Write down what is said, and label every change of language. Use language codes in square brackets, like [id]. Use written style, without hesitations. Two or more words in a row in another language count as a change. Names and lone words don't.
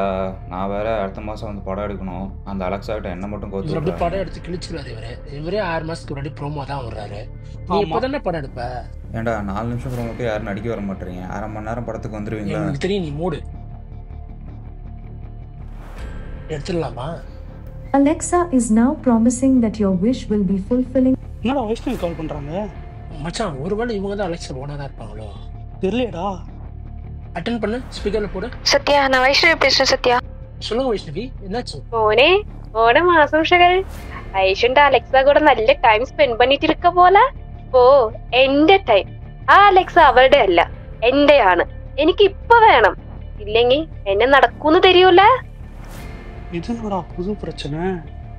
[ta] நான் வேற அடுத்த மாதம் வந்து படம் எடுக்கணும். அந்த அலெக்ஸா கிட்ட என்ன மட்டும் அப்படி கோத்து படம் எடுத்து கிழிச்சுருவாரு இவரே 6 மாதத்துக்கு முன்னாடி ப்ரோமோ தான் வர்றாரு. நீ இப்போ தானே படம் எடுப்ப? ஏன்டா 4 நிமிஷம் அப்புறம் மட்டும் யாரும் நடிக்க வர மாட்டேறீங்க. 1/2 மணி நேரம் படத்துக்கு வந்துடுவீங்களா? எனக்கு தெரியும், நீ மூடு. எடுத்துடலாமா? [en] Alexa is now promising that your wish will be fulfilling. [ta] என்னடா வைஷ்ணவி கால் பண்ணுறாங்க? மச்சான் ஒருவேளை இவங்க தான் அலெக்ஸா ஓனராக இருப்பாங்களோ? தெரியலடா. அட்டென்ட் பண்ணு, ஸ்பீக்கரில் போடு. சத்யா, நான் வைஷ்ணவி பேசுறேன். சத்யா சொல்லுங்க வைஷ்ணவி, என்னாச்சு? [ml] മോനെ ഓണം ആശംസകൾ. ഐഷുണ്ട് അലക്സ കൂടെ നല്ല [en] time spend [ta] பண்ணிட்டு இருக்க போல. [ml] ഓ എന്റെ ടൈം. ആ അലക്സ അവളുടെ അല്ല, എന്റെയാണ്. എനിക്ക് ഇപ്പൊ വേണം, ഇല്ലെങ്കിൽ എന്നെ നടക്കൂന്ന് തരൂല. [ta] இது என்னடா புது பிரச்சனை?